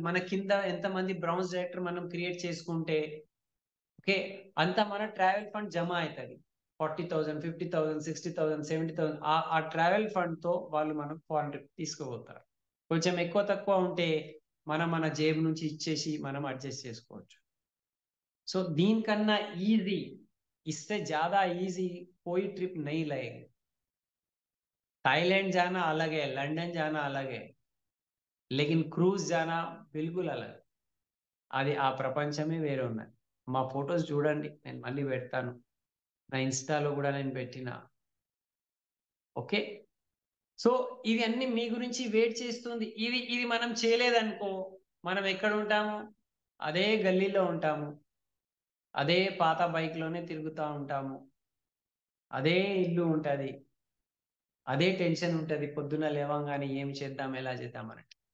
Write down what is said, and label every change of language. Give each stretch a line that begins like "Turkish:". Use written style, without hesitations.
Telugu: మన కింద ఎంతమంది బ్రౌన్స్ డైరెక్టర్ మనం క్రియేట్ చేసుకుంటే ఓకే, అంత మన ట్రావెల్ ఫండ్ జమ అవుతుంది. 40,000, 50,000, 60,000, 70,000 ఆ ట్రావెల్ ఫండ్ తో వాళ్ళు మనకు ఫారెన్ ట్రిప్ తీసుకుపోతారు. కొంచెం ఎక్కువ తక్కువ ఉంటే మనం మన జేబు నుంచి ఇచ్చేసి మనం అడ్జస్ట్ చేసుకోవచ్చు.
Hindi: సో
Telugu: దీనికన్నా ఈజీ,
Hindi: इससे ज्यादा इजी कोई ट्रिप नहीं लगेगी. थाईलैंड जाना अलग है, लंदन जाना अलग है, लेकिन क्रूज जाना बिल्कुल अलग.
Telugu: అది ఆ ప్రపంచమే వేరే ఉన్నది. మా ఫొటోస్ చూడండి, నేను మళ్ళీ పెడతాను, నా ఇన్స్టాలో కూడా నేను పెట్టిన. ఓకే, సో ఇది అన్ని మీ గురించి వెయిట్ చేస్తుంది. ఇది మనం చేయలేదనుకో మనం ఎక్కడ ఉంటాము, అదే గల్లీలో ఉంటాము, అదే పాత బైక్ లోనే తిరుగుతూ ఉంటాము, అదే ఇల్లు ఉంటుంది, అదే టెన్షన్ ఉంటుంది పొద్దున లేవంగానే ఏం చేద్దాం ఎలా చేద్దాం అని.